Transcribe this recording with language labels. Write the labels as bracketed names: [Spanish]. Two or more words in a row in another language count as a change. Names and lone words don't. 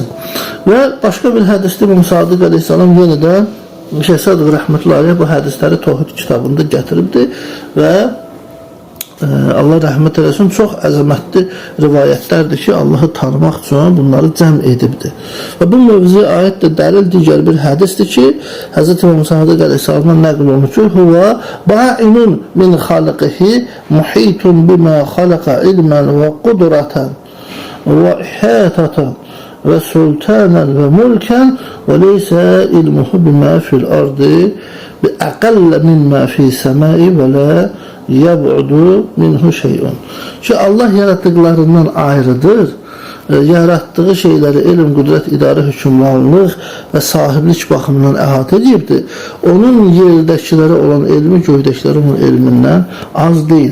[Azerbaijani] Və başqa bir hədisdə İmam Sadiq Aleyhisselam yenidən Şeyh Sadıq rəhmətullah bu hədisləri Tohid kitabında gətiribdir və Allah rəhmət eləsin, çox əzəmətli rivayətlərdir ki, Allahı tanımaq üçün bunları cəm edibdir. Və bu mövzuya aid də dəlil digər bir hədisdir ki, Hz. İmam Sadiq Aleyhisselamdan nəql olunur ki, [Arabic] "هو بائن من خلقه محيط بما خلق علما وقدرة وإحاطة وسلطانا وملكا وليس علمه بما في الأرض بأقل مما في السماء ولا يبعد منه شيء." [Azerbaijani] Ki Allah yarattıklarından ayrıdır. Yarattığı şeyləri elm, qüdrət, idarə, hökmranlıq və sahiblik baxımından əhatə edibdir. Onun yerdəkilərə olan elmi, göydəkilərə olan elmindən az deyil.